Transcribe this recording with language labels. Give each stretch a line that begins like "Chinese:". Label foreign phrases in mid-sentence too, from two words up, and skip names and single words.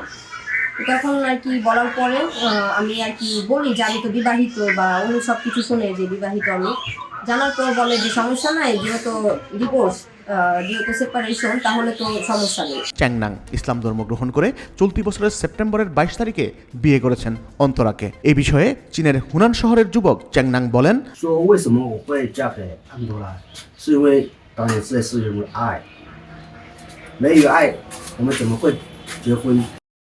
Bangla: তখন আর কি বলার পরে আমি আর কি বলি যে আমি তো বিবাহিত, বা উনি সব কিছু শুনে যে বিবাহিত আমি। জানার পর বলে যে সমস্যা নাই, যেহেতু ডিভোর্স যেহেতু সেপারেশন, তাহলে তো সমস্যা নেই। চ্যাংনাং ইসলাম ধর্ম গ্রহণ করে চলতি বছরের সেপ্টেম্বরের 22 তারিখে বিয়ে করেছেন অন্তরাকে। এই বিষয়ে চীনের হুনান শহরের যুবক চ্যাংনাং বলেন,
Chinese: 说为什么我会嫁给安多拉，是因为当然这是因为爱，没有爱我们怎么会结婚